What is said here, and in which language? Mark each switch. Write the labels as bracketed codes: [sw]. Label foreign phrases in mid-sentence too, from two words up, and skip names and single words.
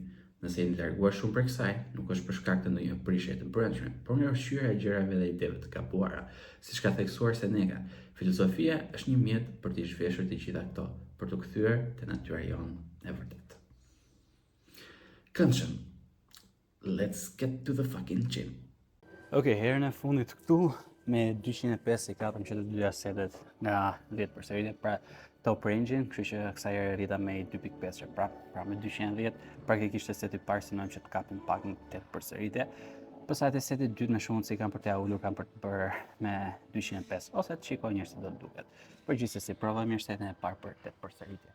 [sq] Nëse jeni larguar shumë për kësaj, nuk është për shkak të ndonjë prishje të brendshme, por nga ushqyera e gjërave dhe ideve të gabuara, siç ka theksuar Seneca. Filozofia është një mjet për të zhveshur të gjitha këto, për të kthyer te natyra jonë e vërtetë. Këndshëm. [en] Let's get to the fucking gym. [sq] Okej, herën e fundit këtu me 205 i kapëm që të dyja setet nga 10 përsëritje, pra [en] top range-in, [sq] kështu që kësaj herë rrita me 2.5 që pra me 210, praktikisht e seti parë synojmë që të kapim pak në 8 përsëritje. Pastaj te seti dytë me shumë si kanë për t'ia ulur, kanë për të bërë me 205, ose të shikoj njërë se do të duket. Por gjithsesi, provojmë mirë setin e parë për 8 përsëritje.